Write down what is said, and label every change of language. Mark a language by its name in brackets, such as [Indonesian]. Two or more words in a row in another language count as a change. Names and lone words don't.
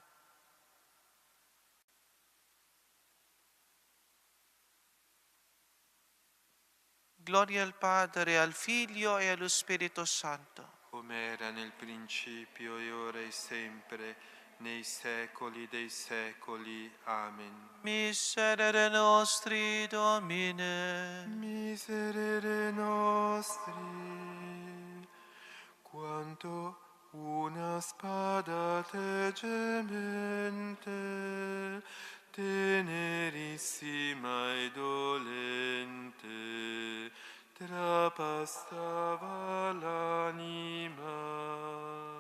[Italian] Gloria al Padre, al Figlio e allo Spirito Santo. Come era nel principio, e ora e sempre, nei secoli dei secoli. Amen. [Latin] Miserere nostri, Domine. Miserere nostri, [Italian] quanto una spada teggemente, tenerissima e dolente, trapassava l'anima.